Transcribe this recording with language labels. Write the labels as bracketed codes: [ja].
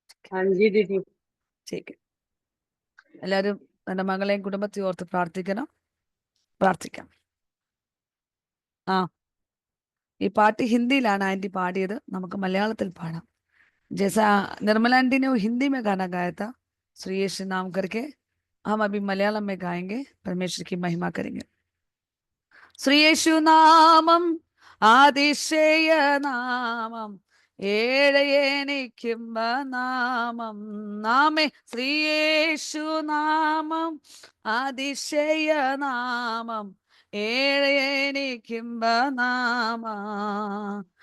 [hi] हाँ जी दीदी। [ml] ശരി, എല്ലാവരും എൻ്റെ മകളെയും കുടുംബത്തെയും ഓർത്ത് പ്രാർത്ഥിക്കാം. ഈ പാട്ട് ഹിന്ദിയിലാണ് ആൻറ്റി പാടിയത്, നമുക്ക് മലയാളത്തിൽ പാടാം. [hi] जैसा निर्मला आंटी ने वो हिंदी में गाना गाया था, श्री यीशु नाम करके, हम अभी मलयालम में गाएंगे, परमेश्वर की महिमा करेंगे. [ml] श्री यीशु नामम അതിശയ നാമം, ഏഴയനിക്കുമ്പ നാമം. നാമേ ശ്രീ യേശു നാമം അതിശയ നാമം, ഏഴയനിക്കുമ്പ നാമം.